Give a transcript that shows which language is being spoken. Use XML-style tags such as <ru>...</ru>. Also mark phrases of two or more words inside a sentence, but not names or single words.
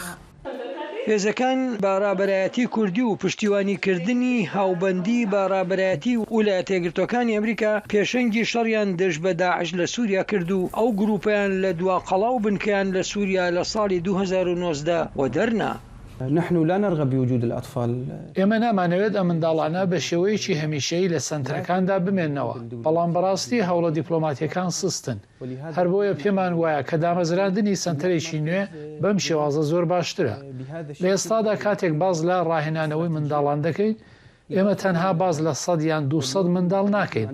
<ckb>هێزەکان بەڕابەرایەتی کوردی و پشتیوانیکردنی هاوبەندی بەڕابەرایەتی ویلایەتە یەکگرتووەکانی ئەمریکا پێشەنگی شەڕیان دەست بە داعش لە سووریا کرد و ئەو گروپیان لە دوا قەڵاو بنکەیان لە سووریا لە ساڵی 2019 و دەرنا.</ckb> <ar>نحن لا نرغب بوجود الأطفال.</ar> <ckb>ئێمە نامانەوێت ئەم منداڵانە بە شێوەیەکی هەمیشەیی لە سنتەرەکاندا بمێننەوە، بەڵام بەڕاستی هەوڵە دیپلۆماتیەکان سستن. هەر بۆیە پێمان وایە کە دامەزراندنی سنتەرێکی نوێ بەم شێوازە زۆر باشترە. لە ئێستادا کاتێک باز لە ڕاهێنانەوەی منداڵان دەکەین، ئێمە تەنها باز لە 100 یان 200 منداڵ ناکەین.</ckb>